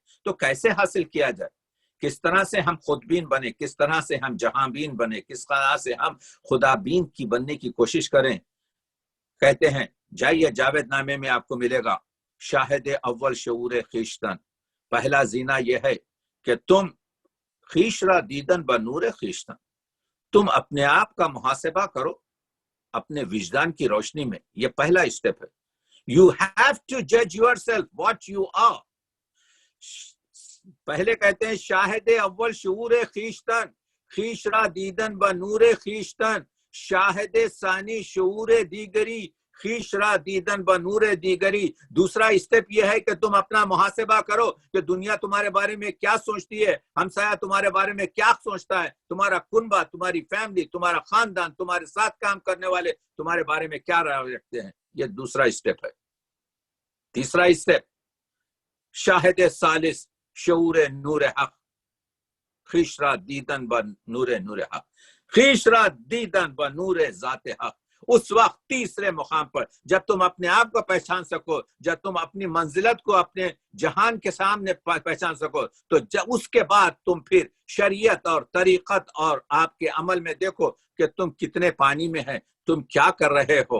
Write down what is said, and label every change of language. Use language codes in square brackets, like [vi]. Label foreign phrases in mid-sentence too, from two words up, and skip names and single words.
[ur] تو کیسے حاصل کیا جائے، کس طرح سے ہم خود بین بنے، کس طرح سے ہم جہاں بین بنے، کس طرح سے ہم خدا بین کی بننے کی کوشش کریں۔ کہتے ہیں جائیے جاوید نامے میں آپ کو ملے گا، [fa] شاہد اول شعور خیشتن، [ur] پہلا زینہ یہ ہے کہ تم [fa] خیش را دیدن بنور خیشتن، [ur] تم اپنے آپ کا محاسبہ کرو اپنے وجدان کی روشنی میں، یہ پہلا اسٹیپ ہے۔ [en] You have to judge yourself what you are۔ [ur] پہلے کہتے ہیں [fa] شاہد اول شعور خیشتن، خیش را دیدن بنور خیشتن، شاہد ثانی شعور دیگری، خیش را دیدن بنور دیگری۔ [ur] دوسرا اسٹیپ یہ ہے کہ تم اپنا محاسبہ کرو کہ دنیا تمہارے بارے میں کیا سوچتی ہے، ہمسایہ تمہارے بارے میں کیا سوچتا ہے، تمہارا کنبہ، تمہاری فیملی، تمہارا خاندان، تمہارے ساتھ کام کرنے والے تمہارے بارے میں کیا رائے رکھتے ہیں۔ یہ دوسرا اسٹیپ ہے۔ تیسرا اسٹیپ [fa] شاہد ثالث شعور نور حق، خیش را دیدن بنور نور حق، خیش را دیدن بنور ذات حق۔ [ur] اس وقت تیسرے مقام پر جب تم اپنے آپ کو پہچان سکو، جب تم اپنی منزلت کو اپنے جہان کے سامنے پہچان سکو، تو اس کے بعد تم پھر شریعت اور طریقت اور آپ کے عمل میں دیکھو کہ تم کتنے پانی میں ہیں، تم کیا کر رہے ہو۔